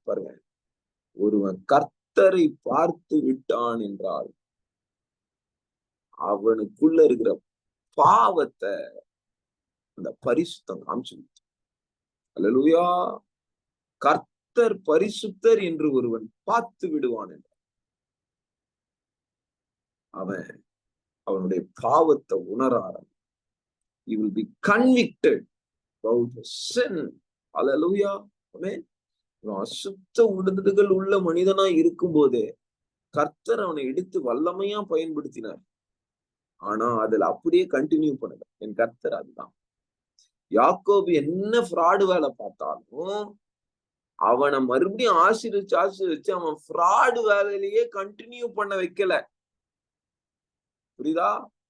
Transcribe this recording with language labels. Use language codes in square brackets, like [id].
[ta] பாருங்க, ஒருவன் கர்த்தரை பார்த்து விட்டான் என்றால் அவனுக்குள்ள இருக்கிற பாவத்தை அந்த பரிசுத்தம் காமிச்சு. அல்லேலூயா. கர்த்தர் பரிசுத்தர் என்று ஒருவன் பார்த்து விடுவான் என்றால் அவன் அவனுடைய பாவத்தை உணர ஆரம்பிப்பான். [en] He will be convicted about his sin. [ta] அல்லேலூயா. ஆமென். அசுத்த உடல்கள் உள்ள மனிதனா இருக்கும் போதே கர்த்தர் அவனை எடுத்து வல்லமையா பயன்படுத்தினார். ஆனா அதுல அப்படியே கண்டினியூ பண்ணல. என் கர்த்தர் அதுதான். யாக்கோபு என்ன ஃப்ராடு வேலை பார்த்தாலும் அவனை மறுபடியும் ஆசீர்வச்சு அவன் ஃப்ராடு வேலையிலேயே கண்டினியூ பண்ண வைக்கல. புரியுதா?